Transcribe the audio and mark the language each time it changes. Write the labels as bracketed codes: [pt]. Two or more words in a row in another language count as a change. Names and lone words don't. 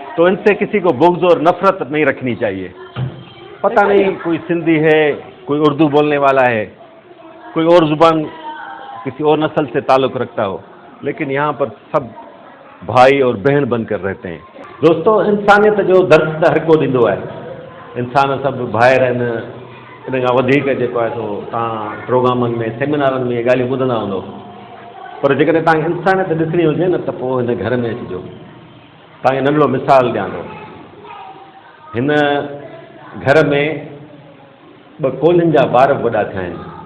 [ur] تو ان سے کسی کو بغض اور نفرت نہیں رکھنی چاہیے. پتہ نہیں کوئی سندھی ہے، کوئی اردو بولنے والا ہے، کوئی اور زبان کسی اور نسل سے تعلق رکھتا ہو، لیکن یہاں پر سب بھائی اور بہن بن کر رہتے ہیں. [sd] دوستو انسانیت جو درس ہر کو ॾींदो आहे. इंसान सभु भाइर आहिनि. इन खां वधीक जेको आहे सो तव्हां प्रोग्रामनि में सेमिनारनि में इहे ॻाल्हियूं ॿुधंदा हूंदो, पर जेकॾहिं तव्हांखे इंसानियत ॾिसणी हुजे न त पोइ हिन घर में अचिजो. तव्हांखे नंढिड़ो मिसाल ॾियां थो. हिन घर में 2 कोलियुनि जा ॿार वॾा थिया आहिनि.